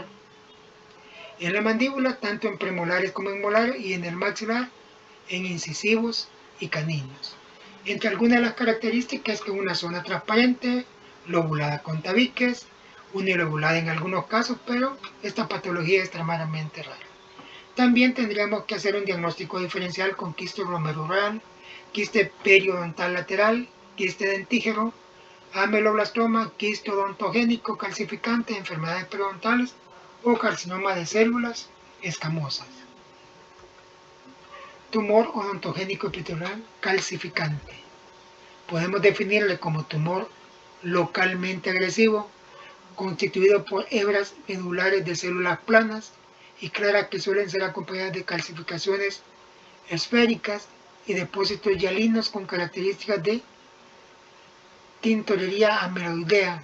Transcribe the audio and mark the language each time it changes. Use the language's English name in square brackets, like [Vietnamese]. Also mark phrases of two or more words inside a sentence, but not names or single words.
[Spanish] En la mandíbula, tanto en premolares como en molares, y en el maxilar, en incisivos y caninos. Entre algunas de las características es que una zona transparente, lobulada con tabiques, unilobulada en algunos casos, pero esta patología es extremadamente rara. También tendríamos que hacer un diagnóstico diferencial con quiste glomerular, quiste periodontal lateral, quiste dentígeno, ameloblastoma, quiste odontogénico calcificante, enfermedades periodontales o carcinoma de células escamosas. Tumor odontogénico epitelial calcificante. Podemos definirle como tumor localmente agresivo, constituido por hebras medulares de células planas y claras que suelen ser acompañadas de calcificaciones esféricas y depósitos hialinos con características de tintorería amiloidea.